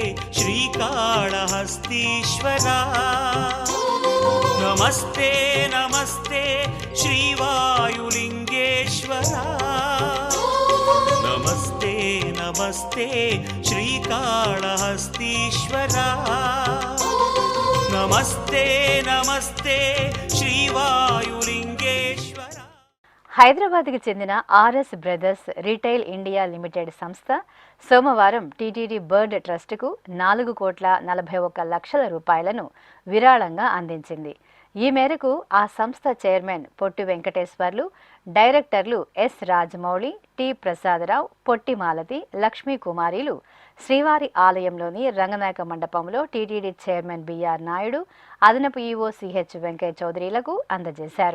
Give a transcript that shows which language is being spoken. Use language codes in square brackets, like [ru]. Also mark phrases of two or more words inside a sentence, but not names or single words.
[sa] श्रीकाळहस्तीश्वरा, नमस्ते नमस्ते श्रीवायुलिंगेश्वरा, नमस्ते नमस्ते श्रीकाळहस्तीश्वरा, नमस्ते नमस्ते श्रीवायुलिंगेश्वरा. [te] హైదరాబాద్కి చెందిన ఆర్ఎస్ బ్రదర్స్ రిటైల్ ఇండియా లిమిటెడ్ సంస్థ సోమవారం టీటీడీ బర్డ్ ట్రస్టుకు 4,41,00,000 రూపాయలను విరాళంగా అందించింది. ఈ మేరకు ఆ సంస్థ చైర్మన్ పొట్టి వెంకటేశ్వర్లు, డైరెక్టర్లు ఎస్ రాజమౌళి, టి ప్రసాదరావు, పొట్టి మాలతి, లక్ష్మీ కుమారీలు శ్రీవారి ఆలయంలోని రంగనాయక మండపంలో టీటీడీ చైర్మన్ బిఆర్ నాయుడు, అదనపు ఈవో సిహెచ్ వెంకయ్య చౌదరిలకు అందజేశారు.